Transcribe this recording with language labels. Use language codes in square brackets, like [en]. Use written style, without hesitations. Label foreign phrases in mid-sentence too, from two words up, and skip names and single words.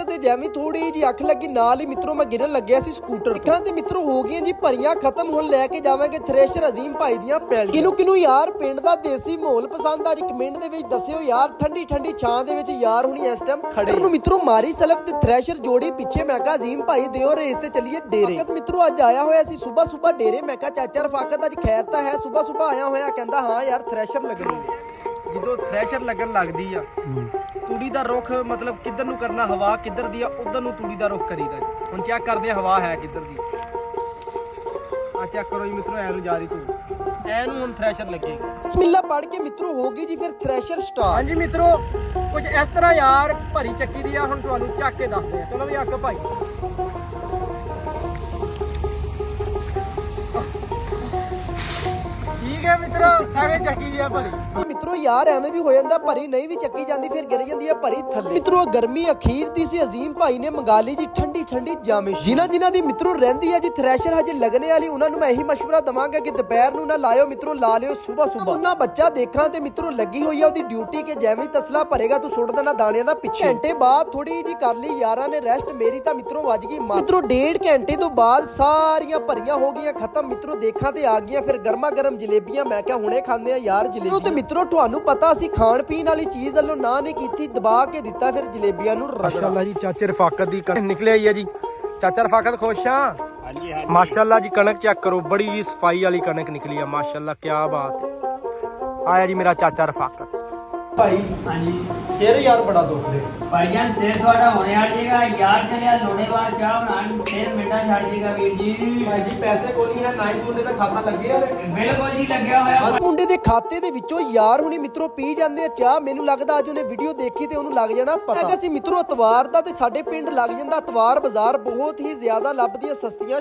[pa] ਤੇ ਜੈਵੀਂ ਥੋੜ੍ਹੀ ਜੀ ਅੱਖ ਲੱਗੀ ਨਾਲ ਹੀ ਮਿੱਤਰੋ ਮੈਂ ਗਿਰਨ ਲੱਗਿਆ ਸੀ ਸਕੂਟਰ ਦੇਖਾਂ ਤੇ ਮਿੱਤਰੋ ਹੋ ਗਈਆਂ ਜੀ ਭਰੀਆਂ ਖ਼ਤਮ ਹੁਣ ਲੈਕੇ ਜਾਵਾਂਗੇ ਥ੍ਰੈਸ਼ਰ ਅਜ਼ੀਮ ਭਾਈ ਦੀਆਂ ਪੈਲੀਆਂ ਕਿਨੂੰ ਯਾਰ ਪਿੰਡ ਦਾ ਦੇਸੀ ਮਾਹੌਲ ਪਸੰਦ ਆ ਜੀ ਕਮੈਂਟ ਦੇ ਵਿੱਚ ਦੱਸਿਓ ਯਾਰ ਠੰਡੀ ਠੰਡੀ ਛਾਂ ਦੇ ਵਿੱਚ ਯਾਰ ਹੁਣੀ ਇਸ ਟਾਈਮ ਖੜ੍ਹੇ ਨੂੰ ਮਿੱਤਰੋ ਮਾਰੀ ਸੈਲਫ਼ ਤੇ ਥ੍ਰੈਸ਼ਰ ਜੋੜੀ ਪਿੱਛੇ ਮੈਂ ਕਿਹਾ ਅਜ਼ੀਮ ਭਾਈ ਦਿਓ ਰੇਸ ਤੇ ਚੱਲੀਏ ਡੇਰੇ ਫ਼ਕਤ ਮਿੱਤਰੋ ਅੱਜ ਆਇਆ ਹੋਇਆ ਸੀ ਸੁਬ੍ਹਾ ਸੁਬ੍ਹਾ ਡੇਰੇ ਮੈਂ ਕਿਹਾ ਚਾਚਾ ਰਫ਼ਾਕਤ ਅੱਜ ਖ਼ੈਰ ਤਾਂ ਹੈ ਸੁਬ੍ਹਾ ਸੁਬ੍ਹਾ ਆਇਆ ਹੋਇਆ ਕਹਿੰਦਾ ਹਾਂ ਯਾਰ ਥ੍ਰੈਸ਼ਰ ਲੱਗਣੀ ਜਦੋਂ ਥ੍ਰੈਸ਼ਰ ਲੱਗਣ ਲੱਗਦੀ ਆ ਤੂੜੀ ਦਾ ਰੁਖ ਮਤਲਬ ਕਿੱਧਰ ਨੂੰ ਕਰਨਾ ਹਵਾ ਕਿੱਧਰ ਦੀ ਆ ਉਧਰ ਨੂੰ ਤੂੜੀ ਦਾ ਰੁਖ ਕਰੀਦਾ ਜੀ। ਹੁਣ ਚੈੱਕ ਕਰਦੇ ਆ ਹਵਾ ਹੈ ਕਿੱਧਰ ਦੀ ਆ ਚੈੱਕ ਕਰੋ ਜੀ ਮਿੱਤਰੋ ਐ ਨੂੰ ਜਾ ਰਹੀ ਤੂੰ ਐ ਨੂੰ ਹੁਣ ਥ੍ਰੈਸ਼ਰ ਲੱਗੇਗੀ। ਬਿਸਮਿੱਲਾਹ ਪੜ੍ਹ ਕੇ ਮਿੱਤਰੋ ਹੋਗੀ ਜੀ ਫਿਰ ਥ੍ਰੈਸ਼ਰ ਸਟਾਰਟ ਹਾਂਜੀ ਮਿੱਤਰੋ ਕੁਝ ਇਸ ਤਰ੍ਹਾਂ ਯਾਰ ਭਰੀ ਚੱਕੀ ਦੀ ਆ ਹੁਣ ਤੁਹਾਨੂੰ ਚੱਕ ਕੇ ਦੱਸਦੇ ਆ ਚਲੋ ਵੀ ਆਕੋ ਭਾਈ ਠੀਕ ਹੈ ਮਿੱਤਰੋ ਐਵੇਂ ਚੱਕੀ ਦੀ ਆ ਭਰੀ ਮਿੱਤਰੋ ਯਾਰ ਐਵੇਂ ਭੀ ਹੋ ਜਾਤਾ ਭਰੀ ਨਹੀਂ ਭੀ ਚੱਕੀ ਜਾਤੀ ਫਿਰ ਗਿਰ ਜਾਤੀ ਹੈ ਭਰੀ ਥੱਲੇ ਮਿੱਤਰੋ ਗਰਮੀ ਅਖ਼ੀਰ ਦੀ ਸੀ ਅਜ਼ੀਮ ਭਾਈ ਨੇ ਮੰਗਾ ਲਈ ਜੀ ਠੰਡੀ ਠੰਡੀ ਜਾਮਿਸ਼ ਜਿਨ੍ਹਾਂ ਦੀ ਮਿੱਤਰੋ ਰਹਿੰਦੀ ਹੈ ਜੀ ਥ੍ਰੈਸ਼ਰ ਹਜੇ ਲੱਗਣੇ ਵਾਲੀ ਉਨ੍ਹਾਂ ਨੂੰ ਮੈਂ ਯਹੀ ਮਸ਼ਵਰਾ ਦਿਵਾਂਗਾ ਕਿ ਦੁਪਹਿਰ ਨੂੰ ਨਾ ਲਾਇਓ ਮਿੱਤਰੋ ਲਾ ਲਿਓ ਸੁਬ੍ਹਾ ਸੁਬ੍ਹਾ ਉਨ੍ਹਾਂ ਬੱਚਾ ਦੇਖਾ ਤੇ ਮਿੱਤਰੋ ਲੱਗੀ ਹੋਈ ਹੈ ਓਦੀ ਡਿਊਟੀ ਕੇ ਜੈਵੇਂ ਤਸਲਾ ਭਰੇਗਾ ਤੂੰ ਸੁੱਟ ਦੇਣਾ ਦਾਣਿਆਂ ਦਾ ਪਿੱਛੇ ਘੰਟੇ ਬਾਦ ਥੋੜ੍ਹੀ ਜੀ ਕਰ ਲਈ ਯਾਰਾਂ ਨੇ ਰੈਸਟ ਮੇਰੀ ਤਾਂ ਮਿੱਤਰੋ ਵੱਜ ਗਈ ਮਿੱਤਰੋ 1.5 ਘੰਟੇ ਤੋਂ ਬਾਦ ਸਾਰੀਆਂ ਭਰੀਆਂ ਹੋ ਗਈਆਂ ਖ਼ਤਮ ਮਿੱਤਰੋ ਦੇਖਾ ਤੇ ਆ ਗਈਆਂ ਫਿਰ ਗਰਮਾ ਗਰਮ ਜਲੇਬੀਆਂ ਮੈਂ ਕਿਆ ਹੁਣੇ ਖਾਂਦੇ ਆ ਯਾਰ ਜਲੇਬੀਆਂ ਤੇ ਮਿੱਤਰੋ ਤੁਹਾਨੂੰ ਪਤਾ ਸੀ ਖਾਣ ਪੀਣ ਵਾਲੀ ਚੀਜ਼ ਵੱਲੋਂ ਨਾ ਨਹੀਂ ਕੀਤੀ ਦਬਾ ਕੇ ਦਿੱਤਾ ਫਿਰ ਜਲੇਬੀਆਂ ਨੂੰ ਰਗੜਾ ਮਾਸ਼ਾਅੱਲਾਹ ਜੀ ਚਾਚੇ ਰਫ਼ਾਕਤ ਦੀ ਕਣਕ ਨਿਕਲੇ ਆਈ ਹੈ ਜੀ। ਚਾਚਾ ਰਫ਼ਾਕਤ ਖ਼ੁਸ਼ ਹਾਂ ਮਾਸ਼ਾਅੱਲਾਹ ਜੀ ਕਣਕ ਚੈੱਕ ਕਰੋ ਬੜੀ ਹੀ ਸਫ਼ਾਈ ਵਾਲੀ ਕਣਕ ਨਿਕਲੀ ਹੈ ਮਾਸ਼ਾਅੱਲਾਹ ਕਿਆ ਬਾਤ ਹੈ। ਆਇਆ ਜੀ ਮੇਰਾ ਚਾਚਾ ਰਫ਼ਾਕਤ ਭਾਈ ਹਾਂਜੀ ਸਿਰ ਯਾਰ ਬੜਾ ਦੁਖ ਰਿਹਾ ਭਾਈਜਾਨ ਸਿਰ ਤੁਹਾਡਾ ਹੋਣੇ ਵਾਲ ਜੇਗਾ ਯਾਰ ਚਲਿਆ ਲੋੜੇਵਾਲ ਚਾਹ ਬਣਾਉਣ ਸਿਰ ਮਿੰਟਾਂ ਛੱਡ ਜੇਗਾ ਵੀਰ ਜੀ। ਭਾਈ ਜੀ ਪੈਸੇ ਕੋਈ ਨਹੀਂ ਹੈ ਨਾਈਸ ਮੁੰਡੇ ਦਾ ਖਾਤਾ ਲੱਗੇ ਆ ਬਿਲਕੁਲ ਜੀ ਲੱਗਿਆ ਹੋਇਆ ਬਸ ਮੁੰਡੇ ਦੇ ਖਾਤੇ ਦੇ ਵਿੱਚੋਂ ਯਾਰ ਹੁਣੀ ਮਿੱਤਰੋ ਪੀ ਜਾਂਦੇ ਆ ਚਾਹ ਮੈਨੂੰ ਲੱਗਦਾ ਅੱਜ ਉਹਨੇ ਵੀਡੀਓ ਦੇਖੀ ਤੇ ਉਹਨੂੰ ਲੱਗ ਜਾਣਾ ਪਤਾ ਹੈਗਾ ਸੀ ਮਿੱਤਰੋ ਇਤਵਾਰ ਦਾ ਤੇ ਸਾਡੇ ਪਿੰਡ ਲੱਗ ਜਾਂਦਾ ਇਤਵਾਰ ਬਾਜ਼ਾਰ ਬਹੁਤ ਹੀ ਜ਼ਿਆਦਾ ਲੱਭਦੀਆਂ ਸਸਤੀਆਂ